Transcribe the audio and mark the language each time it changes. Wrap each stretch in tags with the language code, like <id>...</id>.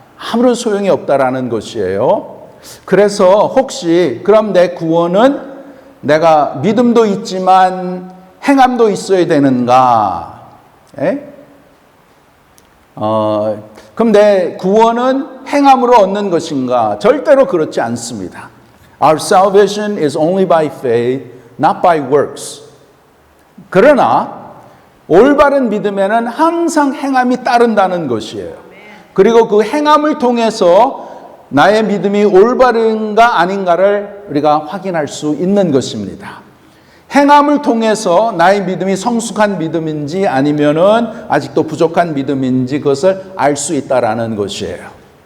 <ko>아무런 소용이 없다라는 것이에요. 그래서 혹시 그럼 내 구원은 내가 믿음도 있지만 행함도 있어야 되는가? 그럼 내 구원은 행함으로 얻는 것인가? 절대로 그렇지 않습니다.</ko> <en>Our salvation is only by faith, not by works.</en> <ko>그러나 올바른 믿음에는 항상 행함이 따른다는 것이에요. 그리고 그 행함을 통해서 나의 믿음이 올바른가 아닌가를 우리가 확인할 수 있는 것입니다. 행함을 통해서 나의 믿음이 성숙한 믿음인지 아니면은 아직도 부족한 믿음인지 그것을 알 수 있다라는 것이에요.</ko>